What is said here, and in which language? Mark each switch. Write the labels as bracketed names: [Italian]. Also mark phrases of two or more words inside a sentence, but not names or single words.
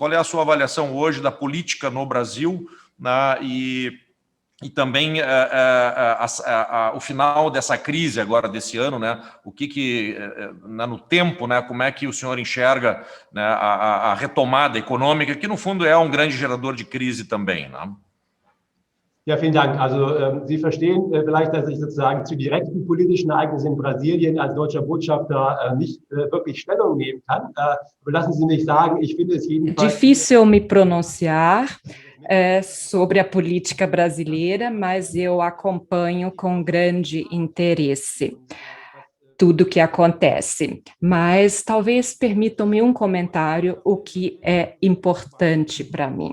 [Portuguese] Qual é a sua avaliação hoje da política no Brasil, né, e também o final dessa crise agora desse ano, né, o que no tempo, né, como é que o senhor enxerga, né, a retomada econômica, que no fundo é um grande gerador de crise também, né? [German] Ja, vielen Dank. Also Sie verstehen vielleicht, dass ich sozusagen zu direkten politischen Ereignissen in Brasilien als deutscher Botschafter nicht wirklich Stellung nehmen kann. Aber lassen Sie mich sagen, ich finde es jedenfalls... [Portuguese] Difícil me pronunciar sobre a política brasileira, mas eu acompanho com grande interesse. tudo que acontece, mas talvez permitam-me um comentário, o que é importante para mim.